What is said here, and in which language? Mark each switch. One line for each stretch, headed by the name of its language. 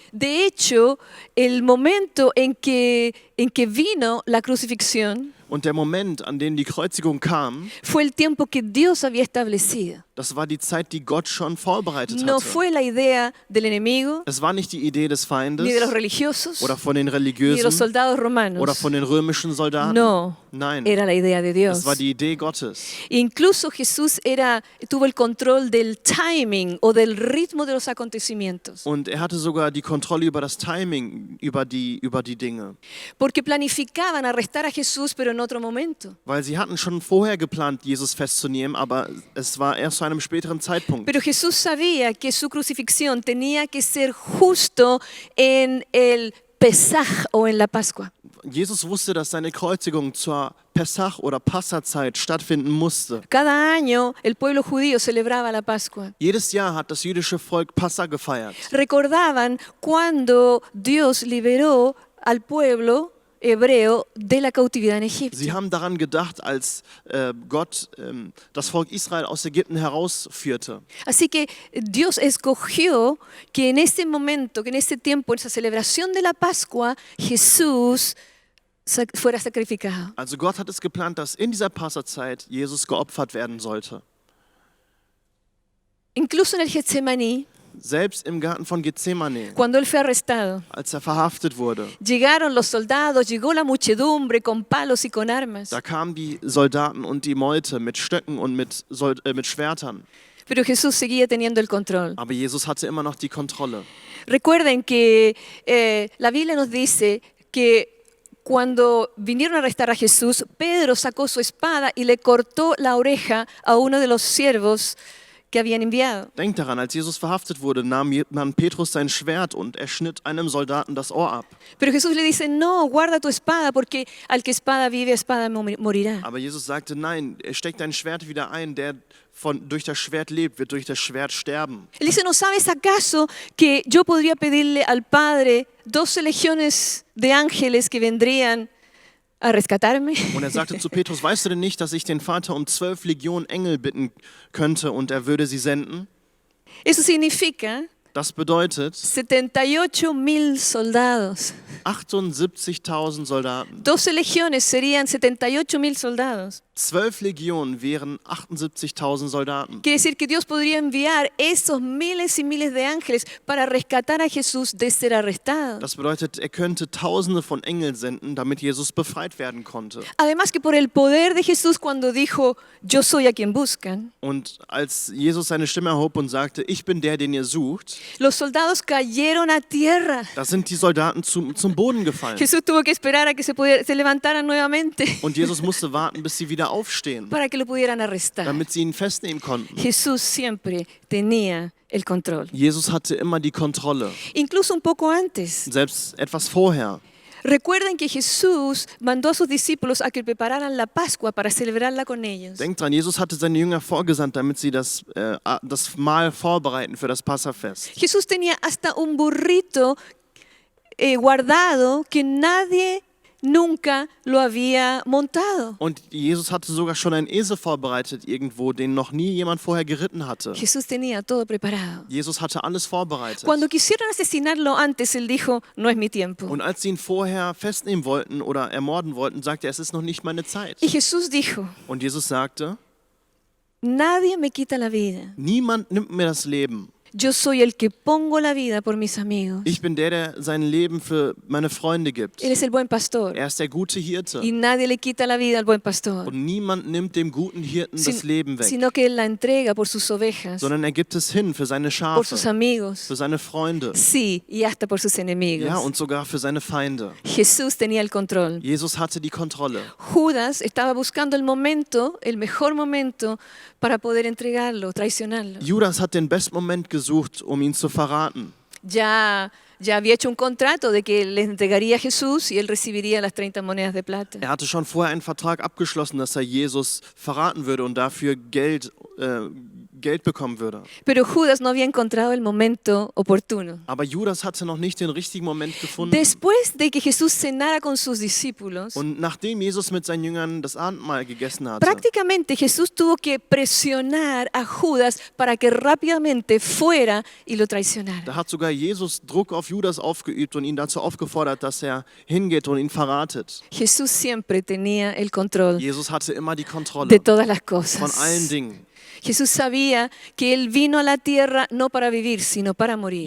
Spanish: De hecho, el momento en que vino la crucifixión
German: Und der Moment, an dem die Kreuzigung kam,
Spanish: fue el tiempo que Dios había establecido.
German: das war die Zeit, die Gott schon vorbereitet
Spanish: No
German: hatte.
Spanish: fue la idea del enemigo,
German: Es war nicht die Idee des Feindes
Spanish: ni de los religiosos,
German: oder von den
Spanish: ni de los
German: Religiösen
Spanish: soldados
German: oder
Spanish: romanos.
German: von den römischen Soldaten.
Spanish: No,
German: Nein,
Spanish: era la idea de Dios.
German: es war die Idee Gottes.
Spanish: Incluso Jesús tuvo el control del timing o del ritmo de los acontecimientos.
German: Und er hatte sogar die Kontrolle über das Timing, über die Dinge.
Spanish: Porque planificaban arrestar a Jesús, pero en otro momento.
German: Weil sie hatten schon vorher geplant, Jesus festzunehmen, aber es war erst zu einem späteren Zeitpunkt.
Spanish: Pero Jesús sabía que su crucifixión tenía que ser justo en el Pesaj o en la Pascua.
German: Jesus wusste, dass seine Kreuzigung zur Pessach- oder Passazeit stattfinden musste.
Spanish: Cada año el pueblo judío celebraba la Pascua.
German: Jedes Jahr hat das jüdische Volk Passa gefeiert.
Spanish: Recordaban cuando Dios liberó al pueblo hebreo de la cautividad en Egipto.
German: Sie haben daran gedacht, als Gott das Volk Israel aus Ägypten herausführte.
Spanish: Así que Dios escogió que en ese momento, que en ese tiempo, en esa celebración de la Pascua, Jesús fuera sacrificado.
German: Also Gott hat es geplant, dass in dieser Passazeit Jesus geopfert werden sollte.
Spanish: Incluso en el Getsemaní,
German: Selbst im Garten von Gethsemane,
Spanish: cuando él fue arrestado,
German: als er verhaftet wurde,
Spanish: llegaron los soldados, llegó la muchedumbre con palos y con armas.
German: da kamen die Soldaten und die Meute mit Stöcken und mit Schwertern.
Spanish: Pero Jesús seguía teniendo el control.
German: Aber Jesus hatte immer noch die Kontrolle.
Spanish: Recuerden que la Biblia nos dice que cuando vinieron a arrestar a Jesús, Pedro sacó su espada y le cortó la oreja a uno de los siervos que habían enviado.
German: Denkt daran, als Jesus verhaftet wurde, nahm Petrus sein Schwert und er schnitt einem Soldaten das Ohr ab.
Spanish: Pero Jesús le dice, no, guarda tu espada, porque al que espada vive, espada morirá.
German: Aber Jesus sagte, nein, steck dein Schwert wieder ein, der durch das Schwert lebt, wird durch das Schwert sterben.
Spanish: Él dice, ¿no sabes acaso que yo podría pedirle al Padre 12 legiones de ángeles que vendrían a rescatarme?
German: Und er sagte zu Petrus, weißt du denn nicht, dass ich den Vater um 12 Legionen Engel bitten könnte und er würde sie senden?
Spanish: Eso significa
German: Das bedeutet
Spanish: 78,000 soldados.
German: 78.000 Soldaten.
Spanish: 12 legiones serían 78,000 soldados.
German: 12 Legionen wären 78.000 Soldaten.
Spanish: Quiere decir que Dios podría enviar esos miles y miles de ángeles para rescatar a Jesús de ser arrestado.
German: Das bedeutet, er könnte Tausende von Engeln senden, damit Jesus befreit werden konnte.
Spanish: Además que por el poder de Jesús cuando dijo, yo soy a quien buscan,
German: Und als Jesus seine Stimme erhob und sagte, ich bin der, den ihr sucht,
Spanish: los soldados cayeron a tierra.
German: da sind die Soldaten zum Boden gefallen.
Spanish: Jesús tuvo que esperar a que se levantaran nuevamente
German: Und Jesus musste warten, bis sie wieder aufstehen,
Spanish: para que lo pudieran arrestar.
German: damit sie ihn festnehmen konnten.
Spanish: Jesús siempre tenía el control.
German: Jesus hatte immer die Kontrolle,
Spanish: Incluso un poco antes.
German: selbst etwas vorher.
Spanish: Recuerden que Jesús mandó a sus discípulos a que prepararan la Pascua para celebrarla con ellos.
German: Denkt dran, Jesus hatte seine Jünger vorgesandt, damit sie das Mahl vorbereiten für das Passafest.
Spanish: Jesús tenía hasta un burrito guardado que nadie nunca lo había montado.
German: Und Jesus hatte sogar schon einen Esel vorbereitet irgendwo, den noch nie jemand vorher geritten hatte.
Spanish: Jesús tenía todo preparado.
German: Jesus hatte alles vorbereitet.
Spanish: Cuando quisieron asesinarlo antes, él dijo, no es mi tiempo.
German: Und als sie ihn vorher festnehmen wollten oder ermorden wollten, sagte er, es ist noch nicht meine Zeit.
Spanish: Y Jesús dijo,
German: Und Jesus sagte,
Spanish: nadie me quita la vida.
German: niemand nimmt mir das Leben.
Spanish: Yo soy el que pongo la vida por mis amigos.
German: Ich bin der, der sein Leben für meine Freunde gibt.
Spanish: Él es el buen pastor.
German: Er ist der gute Hirte.
Spanish: Y nadie le quita la vida al buen pastor,
German: Und niemand nimmt dem guten Hirten das Leben weg,
Spanish: sino que él la entrega por sus ovejas,
German: sondern er gibt es hin für seine
Spanish: por sus
German: Schafe,
Spanish: amigos,
German: für seine Freunde,
Spanish: sí, y hasta por sus enemigos.
German: ja, und sogar für seine Feinde.
Spanish: Jesús tenía el control.
German: Jesus hatte die Kontrolle.
Spanish: Judas estaba buscando el momento, el mejor momento, para poder entregarlo, traicionarlo.
German: Judas hat den besten Moment gesucht, um ihn zu verraten.
Spanish: Ya había hecho un contrato de que le entregaría a Jesús y él recibiría las 30 monedas de plata.
German: Er hatte schon vorher einen Vertrag abgeschlossen, dass er Jesus verraten würde und dafür Geld bekommen würde.
Spanish: Pero Judas no había encontrado el momento oportuno.
German: Aber Judas hatte noch nicht den richtigen Moment gefunden.
Spanish: Después de que Jesús cenara con sus discípulos,
German: Und nachdem Jesus mit seinen Jüngern das Abendmahl gegessen hatte,
Spanish: prácticamente Jesús tuvo que presionar a Judas para que rápidamente fuera y lo traicionara.
German: da hat sogar Jesus Druck auf Judas aufgeübt und ihn dazu aufgefordert, dass er hingeht und ihn verratet.
Spanish: Jesús siempre tenía el control
German: Jesus hatte immer die
Spanish: de
German: Kontrolle
Spanish: todas las
German: von
Spanish: cosas.
German: allen Dingen.
Spanish: Jesús sabía que Él vino a la tierra no para vivir, sino para morir.